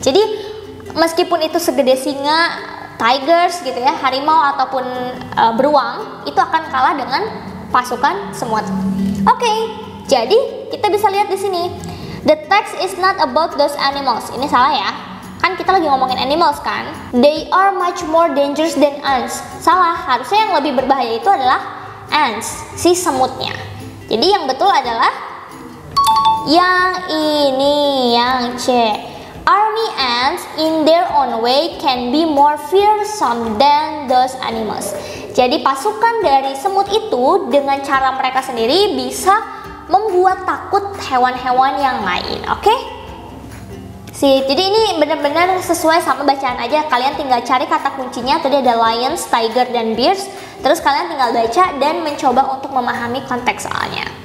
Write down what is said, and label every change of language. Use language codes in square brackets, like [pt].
[id] Jadi meskipun itu segede singa, tigers gitu ya, harimau ataupun beruang, itu akan kalah dengan pasukan semut. Oke, jadi kita bisa lihat di sini. [en] The text is not about those animals. [id] Ini salah ya. Kan kita lagi ngomongin animals kan. [en] They are much more dangerous than ants. [id] Salah, harusnya yang lebih berbahaya itu adalah ants, si semutnya. Jadi yang betul adalah yang ini, yang C. [en] Army ants in their own way can be more fearsome than those animals. [id] Jadi pasukan dari semut itu dengan cara mereka sendiri bisa membuat takut hewan-hewan yang lain. Oke? Jadi ini benar-benar sesuai sama bacaan aja. Kalian tinggal cari kata kuncinya. Tadi ada lions, tiger, dan bears. Terus kalian tinggal baca dan mencoba untuk memahami konteks soalnya.